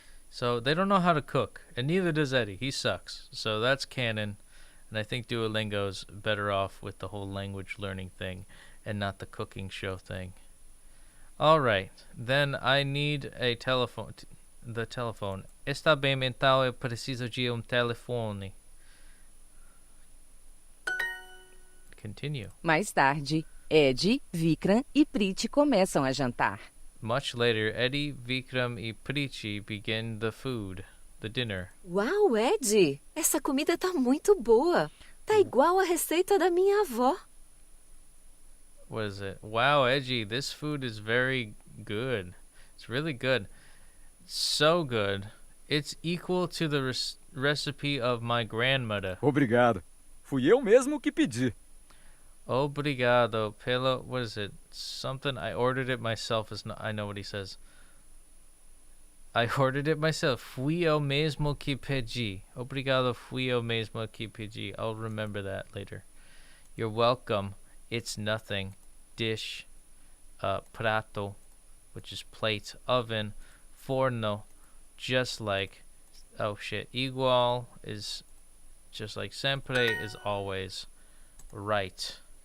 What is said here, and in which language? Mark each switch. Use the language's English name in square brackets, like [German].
[English] So they don't know how to cook, and neither does Eddie. He sucks. So that's canon, and I think Duolingo's better off with the whole language learning thing and not the cooking show thing. All right, then I need a telephone. The telephone. [Portuguese] Está bem, então eu preciso de telefone. [English] Continue. [Portuguese] Mais tarde, Ed, Vikram e Priti começam a jantar. [English] Much later, Eddie, Vikram e Priti begin the dinner. [Portuguese] Uau, Ed! Essa comida tá muito boa. Tá igual a receita da minha avó. [English] What is it? Wow, Edgy, this food is very good. It's really good. So good. It's equal to the recipe of my grandmother. [Portuguese] Obrigado. Fui eu mesmo que pedi. Obrigado pelo... [English] What is it? Something... I ordered it myself. I know what he says. I ordered it myself. [Portuguese] Fui eu mesmo que pedi. Obrigado, fui eu mesmo que pedi. [English] I'll remember that later. You're welcome. It's nothing. Dish. Prato, which is plate. Oven. Forno. Just like... Oh shit. Igual is... Just like sempre is always. Right.